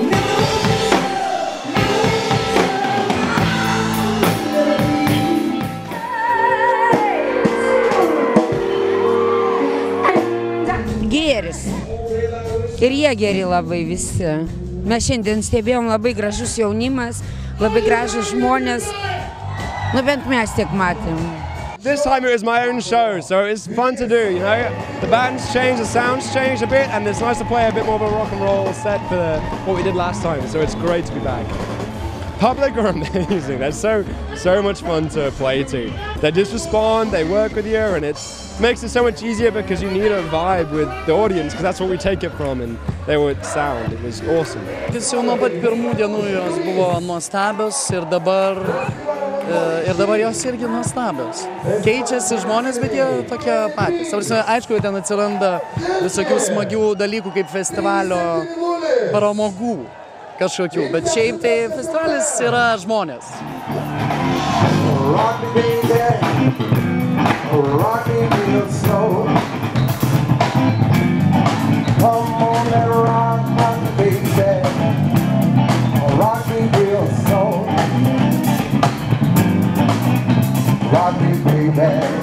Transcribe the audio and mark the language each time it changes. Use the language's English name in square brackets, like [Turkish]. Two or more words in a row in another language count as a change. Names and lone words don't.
[Lithuanian] Gėris. Ir jie geri labai visi. Mes šiandien stebėjom labai gražus jaunimas, labai gražus žmonės. Nu bent mes tiek matėm. [English] This time it was my own show, so it's fun to do, you know. The band's changed, the sound's changed a bit, and it's nice to play a bit more of a rock and roll set for what we did last time, so it's great to be back. Public are amazing. They're so much fun to play to. They just respond, they work with you, and it's makes it so much easier because you need a vibe with the audience because that's what we take it from and they would sound. It was awesome. [Lithuanian] Jis jau nuo pat pirmų dienų jos buvo nuostabios ir dabar jos irgi nuostabios. Keičiasi žmonės, bet jie tokie patys. Aišku, ten atsiranda visokių smagių dalykų kaip festivalio pramogų kažkokių, bet šiaip tai festivalis yra žmonės. [English] Rock me, baby. Rock me real slow. Come on and rock me, baby. Rock me real slow. Rock me, baby.